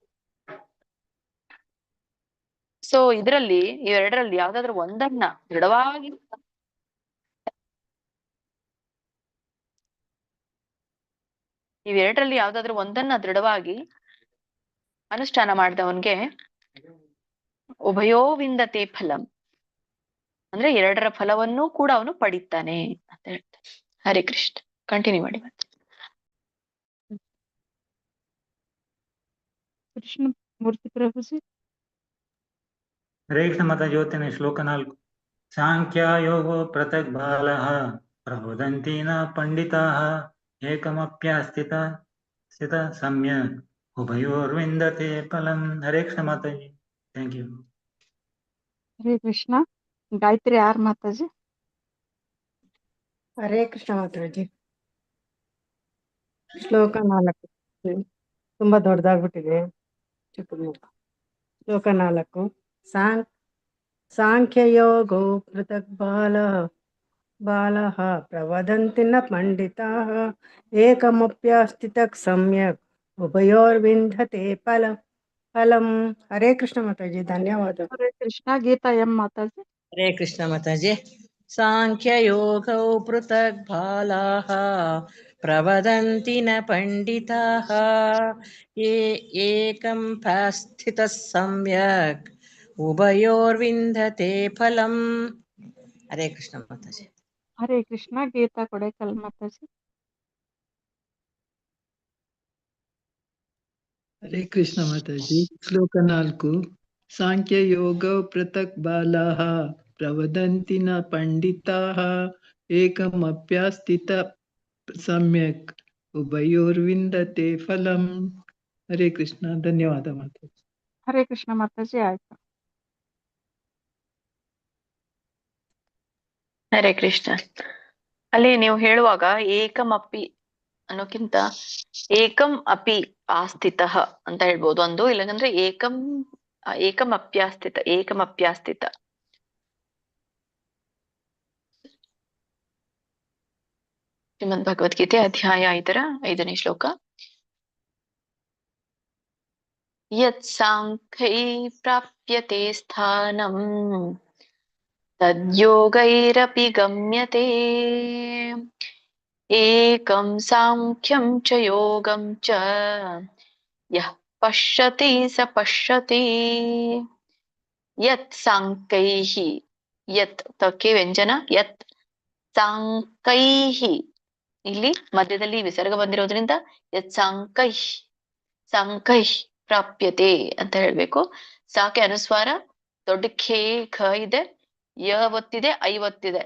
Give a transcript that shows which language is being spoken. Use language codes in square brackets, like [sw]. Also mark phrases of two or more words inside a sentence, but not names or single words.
[kn] ಸೊ ಇದರಲ್ಲಿ ಇವೆರಡರಲ್ಲಿ ಯಾವ್ದಾದ್ರು ಒಂದನ್ನ ದೃಢವಾಗಿ ಇವೆರಡರಲ್ಲಿ ಯಾವ್ದಾದ್ರು ಒಂದನ್ನ ದೃಢವಾಗಿ ಅನುಷ್ಠಾನ ಮಾಡಿದವನ್ಗೆ [sa] ಉಭಯೋ ವಿಂದತೆ ಫಲಂ [kn] ಅಂದ್ರೆ ಎರಡರ ಫಲವನ್ನೂ ಕೂಡ ಅವನು ಪಡಿತಾನೆ ಅಂತ ಹೇಳ್ತಾರೆ. ಹರೇ ಕೃಷ್ಣ. ಕಂಟಿನ್ಯೂ ಮಾಡಿ ಮತ್ತೆ. ಕೃಷ್ಣ ಮೂರ್ತಿ ಪ್ರಭುಜಿ. ಹರೇ ಕೃಷ್ಣ ಮಾತಾಜಿ. ಓದ್ತೇನೆ ಶ್ಲೋಕ 4. [sa] ಸಾಂಖ್ಯ ಯೋಗೋ ಪೃಥಕ್ ಬಾಲಃ ಪ್ರವದಂತಿ ನ ಪಂಡಿತಾಃ ಏಕಮಪ್ಯಾಸ್ಥಿತ ಸ್ಥಿತ ಸಮ್ಯಕ್ ಉಭಯೋರ್ವಿಂದತೆ ಫಲಂ. [kn] ಹರೇ ಕೃಷ್ಣ ಮಾತಾಜಿ. [en] thank you. [kn] ಹರೇ ಕೃಷ್ಣ. ಗಾಯತ್ರಿ ಆರ್ ಮಾತಾಜಿ. ಹರೇ ಕೃಷ್ಣ ಮಾತಾಜಿ. ಶ್ಲೋಕ 4 ತುಂಬಾ ದೊಡ್ಡದಾಗ್ಬಿಟ್ಟಿದೆ, ಚಿಕ್ಕದು. ಶ್ಲೋಕ 4. [sa] ಸಾಂಖ್ಯಯೋಗೋ ಪೃಥಕ್ ಬಾಲಃ ಪ್ರವದಂತಿ ನ ಪಂಡಿತಾಃ ಏಕಮಪ್ಯಸ್ಥಿತಃ ಸಮ್ಯಕ್ ಉಭಯೋರ್ವಿಂದತೆ ಫಲಂ. [kn] ಹರೇ ಕೃಷ್ಣ ಮಾತಾಜಿ. ಧನ್ಯವಾದ. ಹರೇ ಕೃಷ್ಣ. ಗೀತಾ ಎಂ ಮಾತಾಜಿ. ಹರೇ ಕೃಷ್ಣ ಮಾತಾಜಿ. [sa] ಸಾಂಖ್ಯಯೋಗೌ ಪೃಥಕ್ ಬಾಲಾಃ ಪ್ರವದಂತಿ ನ ಪಂಡಿತಾಃ ಏಕಂ ಸ್ಥಿತಃ ಸಮ್ಯಕ್ ಉಭಯೋರ್ವಿಂದತೆ ಫಲಂ. [kn] ಹರೇ ಕೃಷ್ಣ ಮಾತಾಜಿ. ಹರೇ ಕೃಷ್ಣ. ಗೀತಾ ಕೊಡೇಕಲ್ ಮಾತಾಜಿ. ಹರೇ ಕೃಷ್ಣ ಮಾತಾಜಿ. ಶ್ಲೋಕ 4. [sa] ಸಾಂಖ್ಯ ಯೋಗ ಪೃಥಕ್ ಬಾಲಾಃ ಪ್ರವದಂತಿ ನ ಪಂಡಿತಾಃ ಏಕಮಪ್ಯಾಸ್ಥಿತ ಸಮ್ಯಕ್ ಉಭಯೋರ್ವಿಂದತೆ ಫಲಂ. [kn] ಹರೇ ಕೃಷ್ಣ. ಧನ್ಯವಾದ ಮಾತಾಜಿ. ಹರೇ ಕೃಷ್ಣ ಮಾತಾಜಿ. ಆಯ್ತು. ಹರೇ ಕೃಷ್ಣ. ಅಲ್ಲಿ ನೀವು ಹೇಳುವಾಗ [sa] ಏಕಂ ಅಪಿ [kn] ಅನ್ನೋಕ್ಕಿಂತ [sa] ಏಕಂ ಅಪಿ ಆಸ್ಥಿತಃ [kn] ಅಂತ ಹೇಳ್ಬೋದು ಒಂದು, ಇಲ್ಲಂದ್ರೆ [sa] ಏಕಂ ಅಪ್ಯಾಸ್ಥಿತ. [kn] ಶ್ರೀಮದ್ ಭಗವದ್ಗೀತೆ ಅಧ್ಯಾಯ 5ನೇ ಶ್ಲೋಕ. [sa] ಯತ್ ಸಾಂಖ್ಯೈ ಪ್ರಾಪ್ಯತೆ ಸ್ಥಾನಂ ತದ್ಯೋಗೈರಪಿ ಗಮ್ಯತೆ ಏಕಂ ಸಾಂಖ್ಯಂ ಚ ಯೋಗಂ ಚ ಯಃ ಪಶ್ಯತಿ ಸ ಪಶ್ಯತಿ. ಯತ್ ಸಾಂಖ್ಯೈಹಿ, [kn] ಯತ್ ತಕ್ಕೆ ವ್ಯಂಜನ, [sa] ಯತ್ ಸಾಂಖ್ಯೈಹಿ, [kn] ಇಲ್ಲಿ ಮಧ್ಯದಲ್ಲಿ ವಿಸರ್ಗ ಬಂದಿರೋದ್ರಿಂದ [sa] ಯತ್ ಸಾಂಖ್ಯೈ ಪ್ರಾಪ್ಯತೆ [kn] ಅಂತ ಹೇಳ್ಬೇಕು. ಸಾಕೆ ಅನುಸ್ವಾರ, ದೊಡ್ಡ ಖೇ ಖ ಇದೆ, ಯ ಒತ್ತಿದೆ, ಐ ಒತ್ತಿದೆ.